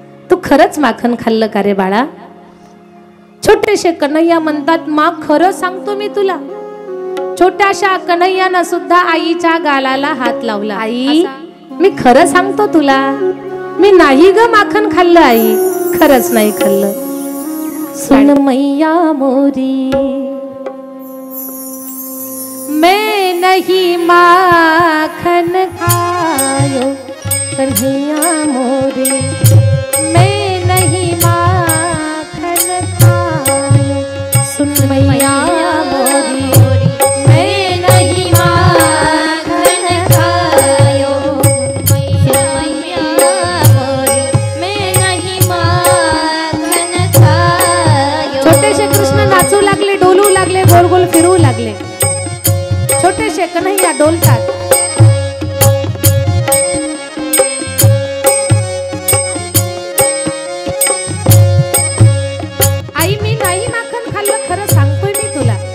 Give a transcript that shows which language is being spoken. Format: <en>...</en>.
<mr>तू खरंच माखन खाल्लं का रे बाळा? छोटेशे कन्हैया म्हणतात, मा खरं सांगतो मी तुला. छोट्याशा कन्हैयानं सुद्धा आईच्या गालाला हात लावला. आई मी खरं सांगतो तुला, मी नाही ग माखन खाल्लं आई, खरंच नाही खाल्लं.</mr> <hi>सुन मैया मोरी, मैं नहीं माखन खायो कन्हैया मोरी, मैं नहीं माखन खायो. सुन मैया मोरी, मैं नहीं माखन खायो. मैया मोरी, मैं नहीं माखन खायो.</hi> <mr>छोटेशे कृष्ण नाचू लागले, डोलू लागले, गोल गोल फिरू लागले. छोटेशे कन्हैया डोलतात. आई मी नाही माखन खाल्लं, खरं सांगतोय मी तुला.</mr>